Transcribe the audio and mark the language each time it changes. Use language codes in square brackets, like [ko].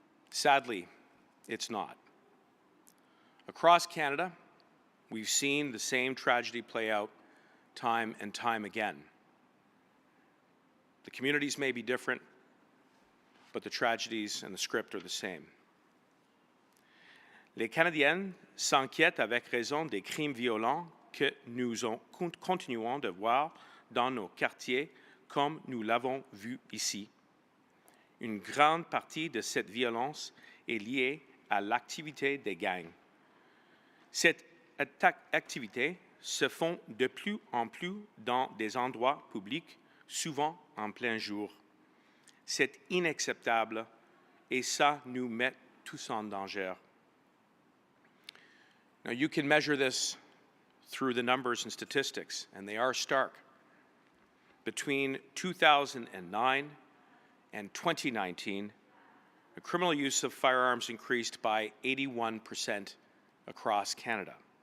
[en] Sadly, it's not. Across Canada, we've seen the same tragedy play out time and time again. The communities may be different, but the tragedies and the script are the same. [fr] Les Canadiennes s'inquiètent avec raison des crimes violents que nous continuons de voir dans nos quartiers, comme nous l'avons vu ici. Une grande partie de cette violence est liée à l'activité des gangs. Cette activité se font de plus en plus dans des endroits publics, souvent en plein jour. C'est inacceptable et ça nous met tous en danger. [en] Now, you can measure this through the numbers and statistics, and they are stark. Between 2009 and 2019, the criminal use of firearms increased by 81% across Canada.